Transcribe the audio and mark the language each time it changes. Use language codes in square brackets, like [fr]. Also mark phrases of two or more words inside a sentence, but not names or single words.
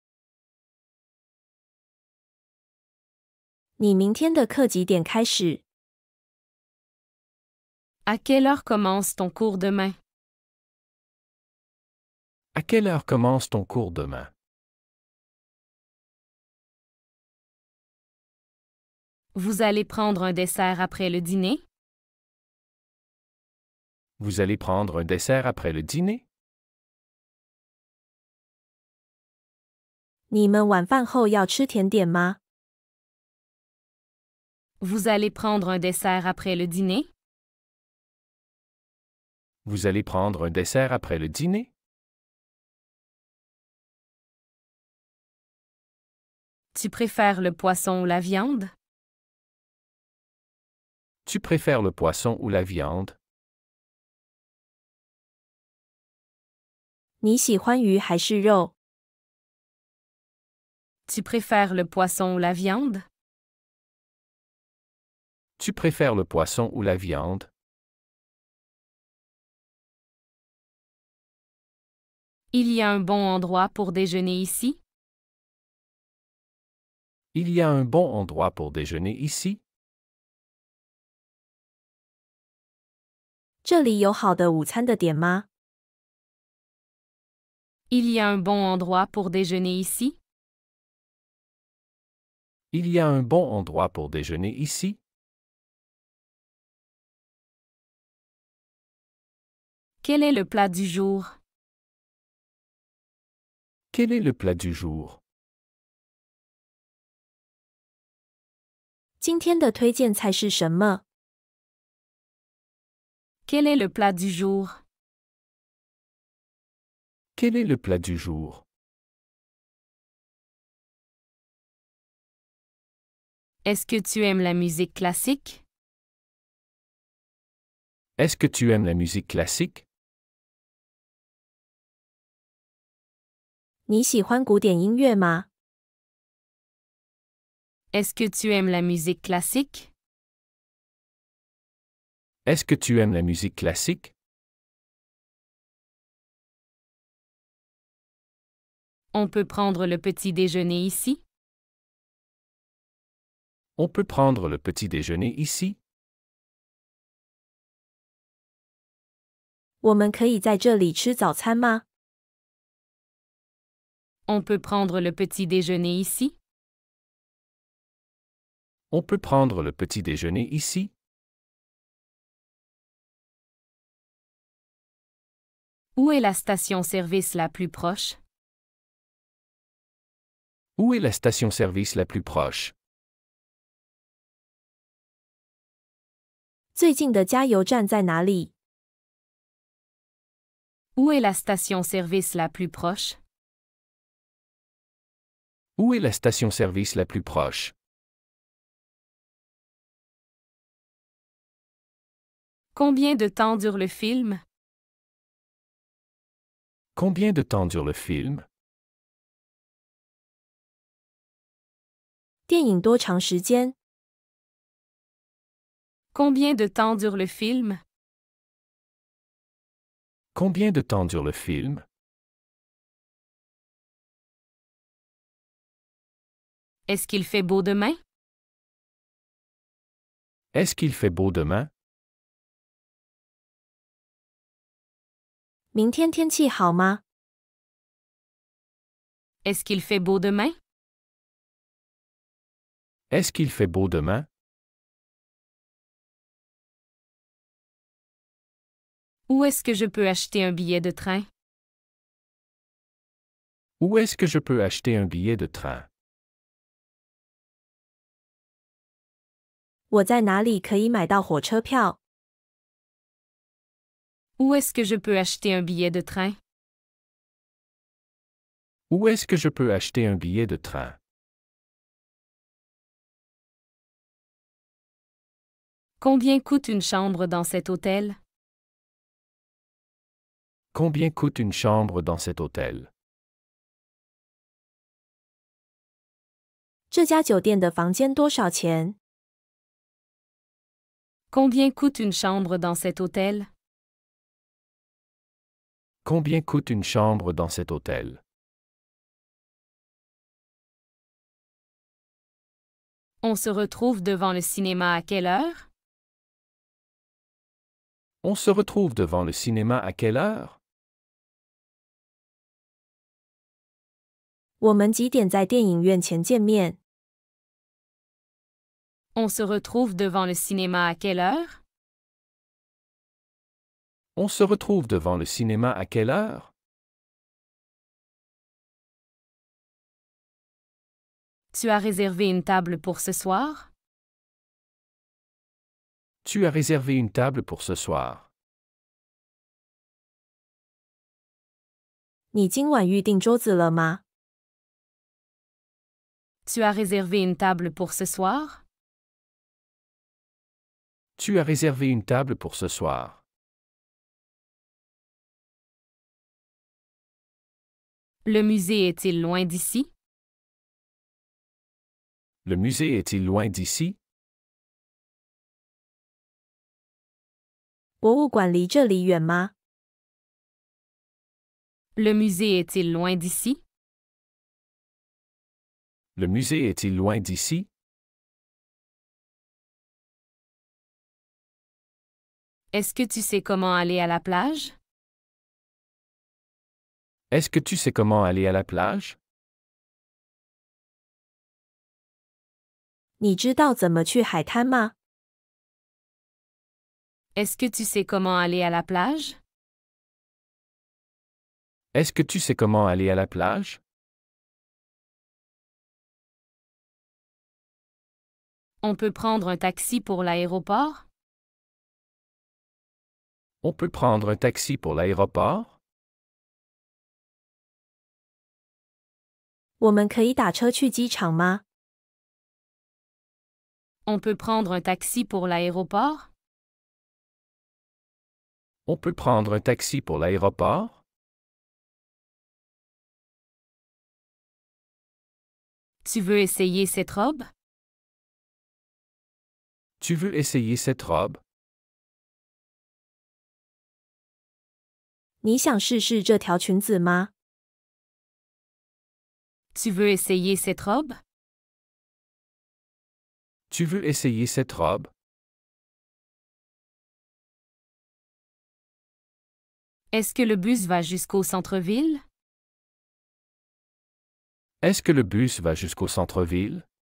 [zh] 你明天的课几点开始？ [fr] À quelle heure commence ton cours demain? À quelle heure commence ton cours demain? Vous allez prendre un dessert après le dîner? Vous allez prendre un dessert après le dîner? [zh] 你们晚饭后要吃甜点吗？ [fr] Vous allez prendre un dessert après le dîner? Vous allez prendre un dessert après le dîner? Tu préfères le poisson ou la viande? Tu préfères le poisson ou la viande? [zh] 你喜欢鱼还是肉？ [fr] Tu préfères le poisson ou la viande? Tu préfères le poisson ou la viande? Il y a un bon endroit pour déjeuner ici? Il y a un bon endroit pour déjeuner ici? [zh] 这里有好的午餐的点吗？ [fr] Il y a un bon endroit pour déjeuner ici? Il y a un bon endroit pour déjeuner ici? Quel est le plat du jour? Quel est le plat du jour? [zh] 今天的推荐菜是什么？ [fr] Quel est le plat du jour? Quel est le plat du jour? Est-ce que tu aimes la musique classique? Est-ce que tu aimes la musique classique? [zh] 你喜欢古典音乐吗？ [fr] Est-ce que tu aimes la musique classique? Est-ce que tu aimes la musique classique? On peut prendre le petit déjeuner ici? On peut prendre le petit déjeuner ici? [zh] 我们可以在这里吃早餐吗？ [fr] On peut prendre le petit déjeuner ici? On peut prendre le petit déjeuner ici? Où est la station-service la plus proche? Où est la station-service la plus proche? [zh] 最近的加油站在哪里？ [fr] Où est la station-service la plus proche? Où est la station-service la plus proche? Combien de temps dure le film? Combien de temps dure le film? [zh] 电影多长时间？ [fr] Combien de temps dure le film? Combien de temps dure le film? Est-ce qu'il fait beau demain? Est-ce qu'il fait beau demain? [zh] 明天天气好吗？ [fr] Est-ce qu'il fait beau demain? Est-ce qu'il fait beau demain? Où est-ce que je peux acheter un billet de train? Où est-ce que je peux acheter un billet de train? [zh] 我在哪里可以买到火车票？ [fr] Où est-ce que je peux acheter un billet de train? Où est-ce que je peux acheter un billet de train? Combien coûte une chambre dans cet hôtel? Combien coûte une chambre dans cet hôtel? [zh] 这家酒店的房间多少钱？ [fr] Combien coûte une chambre dans cet hôtel? Combien coûte une chambre dans cet hôtel? On se retrouve devant le cinéma à quelle heure? On se retrouve devant le cinéma à quelle heure? [zh] 我们几点在电影院前见面？ [fr] On se retrouve devant le cinéma à quelle heure? On se retrouve devant le cinéma à quelle heure? Tu as réservé une table pour ce soir? Tu as réservé une table pour ce soir. [zh] 你今晚预订桌子了吗？ [fr] Tu as réservé une table pour ce soir? Tu as réservé une table pour ce soir. Le musée est-il loin d'ici? Le musée est-il loin d'ici? [zh] 博物馆离这里远吗？ [fr] Le musée est-il loin d'ici? Le musée est-il loin d'ici? Est-ce que tu sais comment aller à la plage? Est-ce que tu sais comment aller à la plage? [zh] 你知道怎么去海滩吗？ [fr] Est-ce que tu sais comment aller à la plage? Est-ce que tu sais comment aller à la plage? On peut prendre un taxi pour l'aéroport? On peut prendre un taxi pour l'aéroport? [zh] 我们可以打车去机场吗？ [fr] On peut prendre un taxi pour l'aéroport? On peut prendre un taxi pour l'aéroport? Tu veux essayer cette robe? Tu veux essayer cette robe? [zh] 你想试试这条裙子吗？ [fr] Tu veux essayer cette robe? Tu veux essayer cette robe? Est-ce que le bus va jusqu'au centre-ville? Est-ce que le bus va jusqu'au centre-ville?